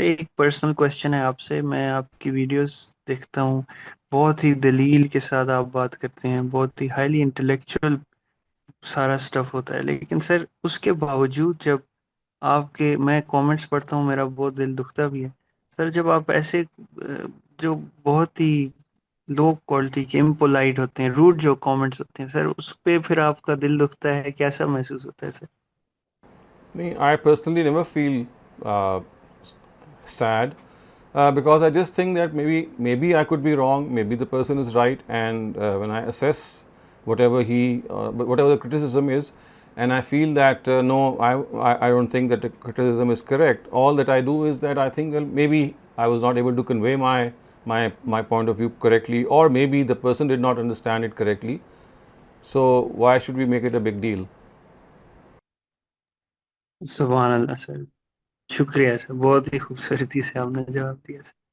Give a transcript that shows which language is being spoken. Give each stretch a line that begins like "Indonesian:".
Hindi: एक personal question है आपसे. मैं आपकी वीडियोस देखता हूँ, बहुत ही दलील के साथ आप बात करते हैं, बहुत ही हाईली इंटेलेक्चुअल सारा स्टफ होता है, लेकिन सर उसके बावजूद जब मैं कमेंट्स पढ़ता हूँ, मेरा बहुत दिल दुखता भी है सर, जब आप ऐसे जो बहुत ही लो क्वालिटी के इम्पोलाइट होते हैं, रूड जो कमेंट्स होते हैं सर, उस पर फिर आपका दिल दुखता है, कैसा महसूस होता है sir?
English: I personally never feel sad because I just think that maybe I could be wrong, maybe the person is right, and when I assess whatever the criticism is, and I feel that no, I don't think that the criticism is correct. All that I do is that I think, well, maybe I was not able to convey my point of view correctly, or maybe the person did not understand it correctly. So why should we make it a big deal?
Hindi: सुभान अल्लाह sir, शुक्रिया sir, बहुत ही खूबसूरती से आपने जवाब दिया sir.